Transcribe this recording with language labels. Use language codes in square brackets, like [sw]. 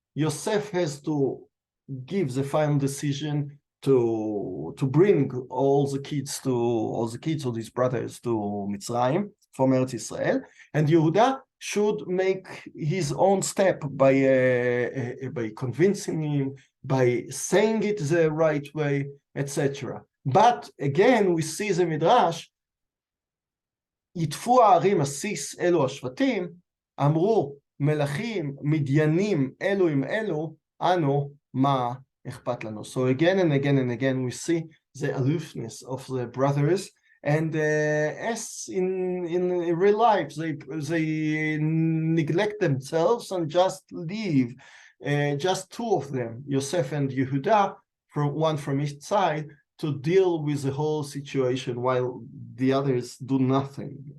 [en] Yosef has to give the final decision to bring all the kids of his brothers to Mitzrayim from Eretz Israel, and Yehuda should make his own step by convincing him, by saying it the right way, etc. But again, we see the Midrash, [he] יטפו הערים עסיס אלו השבטים, אמרו מלכים מדיינים אלו עם אלו, אנו מה אכפת לנו. [en] So again and again and again we see the aloofness of the brothers, and as in real life, they neglect themselves and just leave just two of them, Yosef and Yehuda, one from each side, to deal with the whole situation, while the others do nothing.